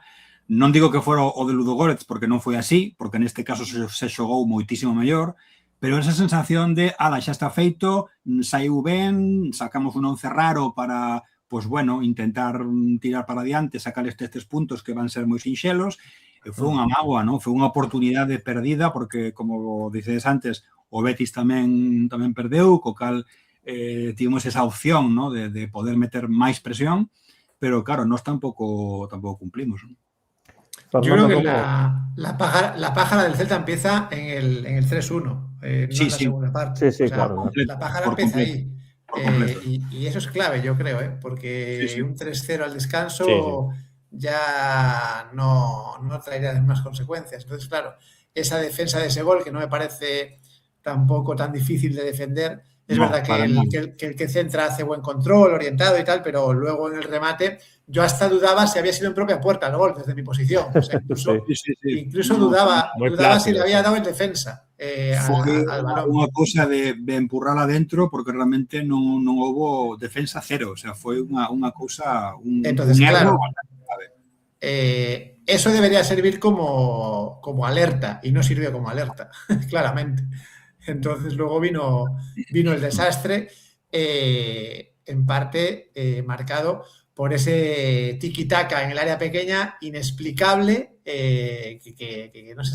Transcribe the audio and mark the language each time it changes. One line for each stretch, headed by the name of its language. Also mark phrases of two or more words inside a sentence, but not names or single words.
Galician: Non digo que fora o de Ludogorets, porque non foi así, porque neste caso se xogou moitísimo mellor, pero esa sensación de, xa está feito, saiu ben, sacamos un 11 raro para,
Spanish: pues bueno,
Galician: intentar tirar para adiante, sacar estes puntos que van ser moi sinxelos. Foi unha mágoa, non? Foi unha oportunidade perdida porque, como dices antes, o Betis tamén perdeu, co cal tivemos esa opción, ¿no? de poder meter máis presión, pero claro, nós tampouco cumplimos, ¿no?
Spanish: Yo creo que la pájara del Celta empieza en el 3-1, no en la segunda parte. Sí, o sea, claro. La pájara empieza ahí. Y eso es clave, yo creo, porque un 3-0 al descanso ya no traería las mismas consecuencias. Entonces, claro, esa defensa de ese gol, que no me parece tampoco tan difícil de defender, es verdad que el que centra hace buen control, orientado y tal, pero luego en el remate yo hasta dudaba si había sido en propia puerta el gol desde mi posición. O sea, incluso dudaba si le había dado en defensa al balón.
Galician: Unha cousa de empurrala dentro porque realmente non houbo defensa cero. O sea, foi unha cousa,
Spanish: Entonces, claro, eso debería servir como alerta y no sirvió como alerta, claramente. Entonces luego vino el desastre, en parte marcado por ese tiki-taka en el área pequeña inexplicable, que no se